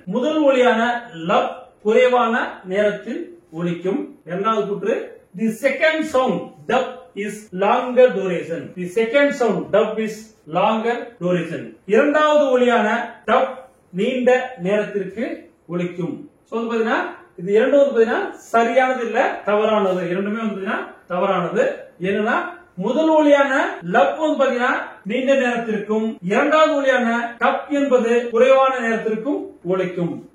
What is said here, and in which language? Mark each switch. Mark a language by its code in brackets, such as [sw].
[ta] முதல் ஒலியான love குறைவான நேரத்தில் ஒலிக்கும். இரண்டாவது கூற்று, [en] the second sound dub is longer duration. The second sound dub is longer duration. [ta] இரண்டாவது ஒலியான dub நீண்ட நேரத்திற்கு ஒலிக்கும். பாத்தீங்கன்னா இது இரண்டு பாத்தீங்கன்னா சரியானது இல்ல, தவறானது. இரண்டுமே பாத்தீங்கன்னா தவறானது. ஏன்னா முதல் ஒலியான லப் பாத்தீங்கன்னா நீண்ட நேரத்திற்கும், இரண்டாவது ஒலியான டப் என்பது குறைவான நேரத்திற்கும் ஒலிக்கும்.